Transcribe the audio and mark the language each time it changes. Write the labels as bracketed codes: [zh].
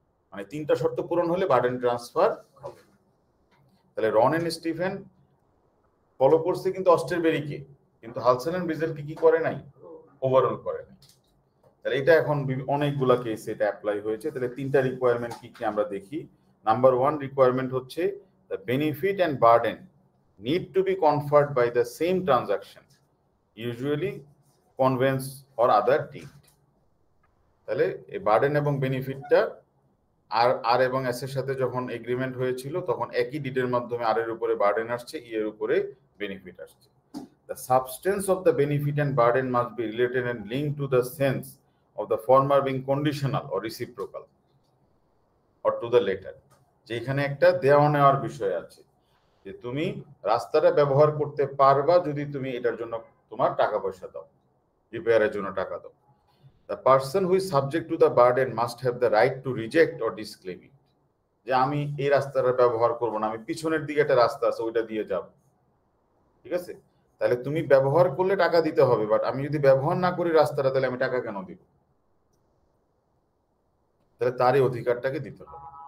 [bn] মানে 3টা শর্ত পূরণ হলে বার্ডেন ট্রান্সফার হবে। তাহলে রন এন্ড স্টিফেন ফলো করছে কিন্তু অস্ট্রেবেরিকে, কিন্তু হালসেল এন্ড ব্রিজেলকে কি করে নাই? ওভারঅল করে নাই। তাহলে এটা এখন অনেকগুলা কেসে এটা অ্যাপ্লাই হয়েছে। তাহলে 3টা রিকোয়ারমেন্ট কি কি আমরা দেখি। নাম্বার 1 রিকোয়ারমেন্ট হচ্ছে [en] the benefit and burden need to be conferred by the same transaction, usually conveyance or other deed. [bn] তাহলে এই বার্ডেন এবং বেনিফিটটা আর এবং এস এর সাথে যখন এগ্রিমেন্ট হয়েছিল তখন একই ডিডের মাধ্যমে আর এর উপরে বার্ডেন আসছে, ই এর উপরে বেনিফিট আসছে। [en] The substance of the benefit and burden must be related and linked to the sense of the former being conditional or reciprocal or to the latter. [bn] যেখানে একটা দেওয়া নেওয়ার বিষয় আছে, যে তুমি রাস্তাটা ব্যবহার করতে পারবা যদি তুমি এটার জন্য তোমার টাকা পয়সা দাও, রিপেয়ারের জন্য টাকা দাও। [en] The person who is subject to the burden must have the right to reject or disclaim it. [bn] যে আমি এই রাস্তাটা ব্যবহার করব না, আমি পিছনের দিকে একটা রাস্তা আছে ওইটা দিয়ে যাব, ঠিক আছে? তাহলে তুমি ব্যবহার করলে টাকা দিতে হবে, বাট আমি যদি ব্যবহার না করি রাস্তাটা, তাহলে আমি টাকা কেন দিব? তাহলে তার এই অধিকারটাকে দিতে হবে।